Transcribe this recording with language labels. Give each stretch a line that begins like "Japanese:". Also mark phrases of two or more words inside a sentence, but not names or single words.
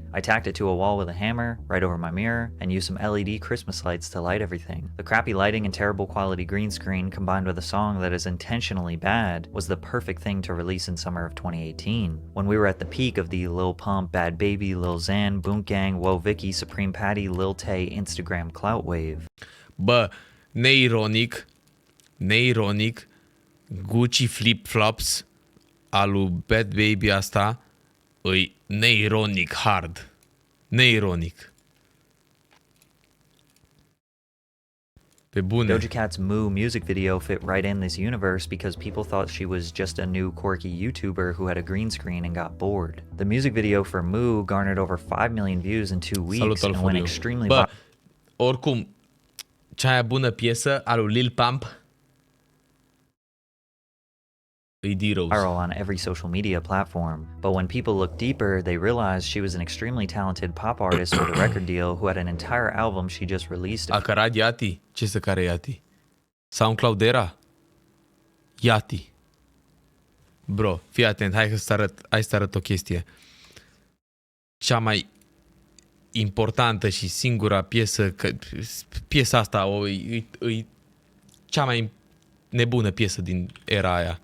English: I tacked it to a wall with a hammer, right over my mirror, and used some LED Christmas lights to light everything. The crappy lighting and terrible quality green screen combined with a song that is intentionally bad was the perfect thing to release in summer of 2018, when we were at the peak of the Lil Pump, Bad Baby, Lil Xan, Boonk Gang, Woah Vicky, Supreme Patty, Lil Tay Instagram clout wave.
Romanian: Bă, neironic, Gucci flip-flops al lui Bad Baby asta îi neironic hard. Neironic. Pe bune.
English: Doja Cat's Moo music video fit right in this universe because people thought she was just a new quirky YouTuber who had a green screen and got bored. The music video for Moo garnered over 5 million views in 2 weeks and went extremely viral.
Romanian: Oricum, cea mai bună piesă a lui Lil Pump e D-Rose.
English: Viral on every social media platform. But when people looked deeper, they realized she was an extremely talented pop artist with a record deal who had an entire album she just released.
Romanian: A cărat Yati? Ce să care Yati? SoundCloud era? Yati. Bro, fii atent, hai să arăt o chestie. Cea mai importantă și singura piesă, piesa asta e cea mai nebună piesă din era aia.